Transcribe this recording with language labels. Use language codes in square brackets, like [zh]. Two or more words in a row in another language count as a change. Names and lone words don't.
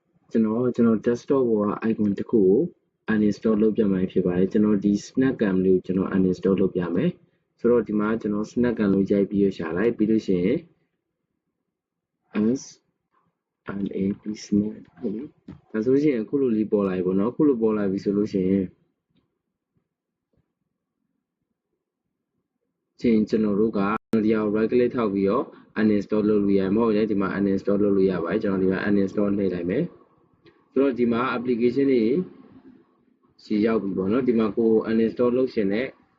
[my] ကျွန်တော် desktop ပေါ်က icon တစ်ခုကို uninstall လုပ်ပြမှာဖြစ်ပါတယ်ကျွန်တော်ဒီ snap cam လေးကိုကျွန်တော် uninstall လုပ်ပြမယ်ဆိုတော့ဒီမှာကျွန်တော် snap cam လို့ရိုက်ပြီးရှာလိုက်ပြီးလို့ရှိရင် [en] s and a p snap [my] ဟုတ်ပြီဒါဆိုရင်အခုလိုလေးပေါ်လာပြီပေါ့နော်အခုလိုပေါ်လာပြီဆိုလို့ရှိရင် ကျွန်တော်တို့ကဒီအောင် [en] right click [my] ထောက်ပြီးတော့ uninstall လုပ်လို့ရမှာမဟုတ်လေဒီမှာ uninstall လုပ်လို့ရပါတယ်ကျွန်တော်ဒီမှာ uninstall နှိပ်လိုက်မယ်ဆိုတော့ဒီမှာ application တွေစီရောက်ပြီပေါ့နော်ဒီမှာကို uninstall လုပ်ရှင်တဲ့